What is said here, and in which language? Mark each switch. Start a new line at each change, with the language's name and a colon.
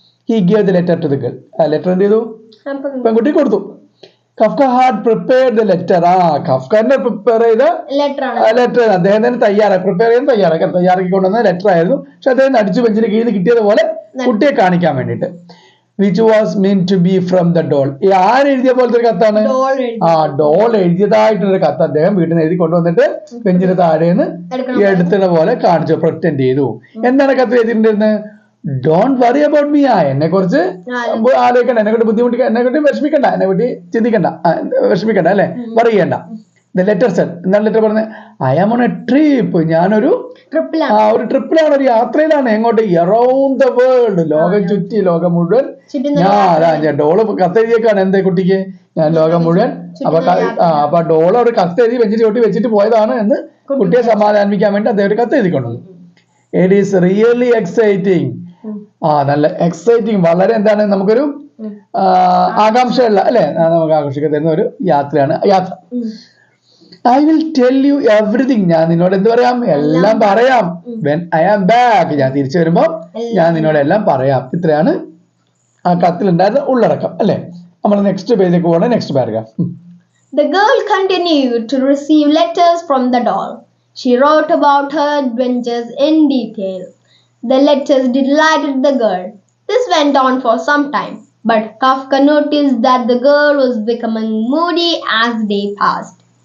English: he gave the letter to the girl.
Malayalam: ആ letter എന്ത് ചെയ്തു? പെൺകുട്ടി കൊടുത്തു.
English: Kafka had prepared the letter.
Malayalam: കഫ്കന്റെ prepare ചെയ്ത ലെറ്റർ അദ്ദേഹം തന്നെ തയ്യാറാക്കിക്കൊണ്ടുവന്ന ലെറ്റർ ആയിരുന്നു. പക്ഷെ അദ്ദേഹം അടിച്ചു ബെഞ്ചിന് കീഴിൽ കിട്ടിയതുപോലെ കുട്ടിയെ കാണിക്കാൻ വേണ്ടിയിട്ട്.
English: which was meant to be from the doll.
Malayalam: ആരെഴുതിയ പോലത്തെ ഒരു കത്താണ്? ഡോൾ എഴുതിയതായിട്ടുള്ള കത്ത് അദ്ദേഹം വീട്ടിൽ നിന്ന് എഴുതി കൊണ്ടുവന്നിട്ട് ബെഞ്ചിന് താഴേന്ന് എടുത്തുള്ള പോലെ കാണിച്ചു, പ്രൊറ്റൻഡ് ചെയ്തു. എന്താണ് കത്ത് എഴുതിയിട്ടുണ്ടായിരുന്നത്?
English: Don't worry about me.
Malayalam: എന്നെ കുറിച്ച് ആലോചിക്കണ്ട, എന്നെ കൊണ്ട് ബുദ്ധിമുട്ടിക്ക, എന്നെ കൊണ്ട് വിഷമിക്കണ്ട, എന്നെ പറ്റി ചിന്തിക്കണ്ട, വിഷമിക്കണ്ട അല്ലെ, വറി ചെയ്യണ്ട.
English: the letter said,
Malayalam: എന്താണ് ലെറ്റർ പറഞ്ഞത്?
English: I am on a trip.
Malayalam: ഞാനൊരു ട്രിപ്പിലാണ്, ഒരു യാത്രയിലാണ്. എങ്ങോട്ട്?
English: Around the world.
Malayalam: ലോകം ചുറ്റി, ലോകം മുഴുവൻ. ഞാൻ ഡോള് കത്തെഴുതിയേക്കാണ്. എന്താ കുട്ടിക്ക്? ഞാൻ ലോകം മുഴുവൻ. അപ്പൊ ഡോള് ഒരു കത്തെഴുതി വെച്ചിട്ട് ചോട്ടി വെച്ചിട്ട് പോയതാണ് എന്ന് കുട്ടിയെ സമാധാനിപ്പിക്കാൻ വേണ്ടി അദ്ദേഹം ഒരു കത്ത് എഴുതിക്കൊണ്ടു.
English: It is really exciting.
Malayalam: നല്ല എക്സൈറ്റിംഗ്, വളരെ എന്താണ്, നമുക്കൊരു ആകാംക്ഷയുള്ള അല്ലെ, നമുക്ക് ആകർഷിക്കാൻ തരുന്ന ഒരു യാത്രയാണ് യാത്ര.
English: I will tell you everything.
Malayalam: ഞാൻ നിന്നോട് എന്ത് പറയാം? എല്ലാം പറയാം.
English: When I am back.
Malayalam: ഞാൻ തിരിച്ചു വരുമ്പോ ഞാൻ നിന്നോട് എല്ലാം പറയാം. ഇത്രയാണ് ആ കത്തിലുണ്ടായിരുന്ന ഉള്ളടക്കം അല്ലെ? നമ്മൾ നെക്സ്റ്റ് പേജിലേക്ക് പോകണം. Next paragraph.
English: The girl continued to receive letters from the doll. She wrote about her adventures in detail. The letters delighted the girl. This went on for some time, but Kafka noticed that the girl was becoming moody as day passed.